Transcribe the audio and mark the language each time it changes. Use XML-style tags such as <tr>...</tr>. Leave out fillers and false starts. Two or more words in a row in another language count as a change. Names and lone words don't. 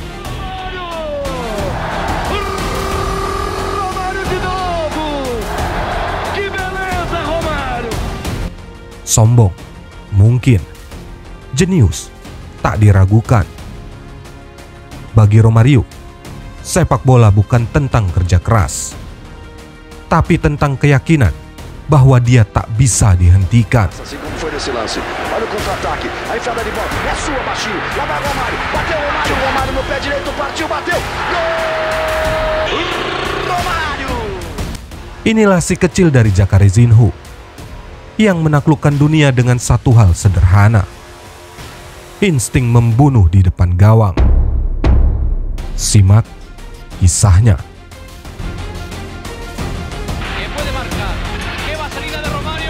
<id>Sombong, mungkin. Jenius, tak diragukan. Bagi Romario, sepak bola bukan tentang kerja keras, tapi tentang keyakinan bahwa dia tak bisa dihentikan.</id> <pt>Assim como foi nesse lance. Olha o contra-ataque. A enfiada de bola. É sua, baixinho. Lá vai Romário. Bateu Romário. Romário no pé direito. Partiu, bateu. Gol! Romário!</pt> <id>Inilah si kecil dari Jacarezinho yang menaklukkan dunia dengan satu hal sederhana: insting membunuh di depan gawang. Simak kisahnya.</id> <es>Que puede marcar. Qué va salida de Romario.</es>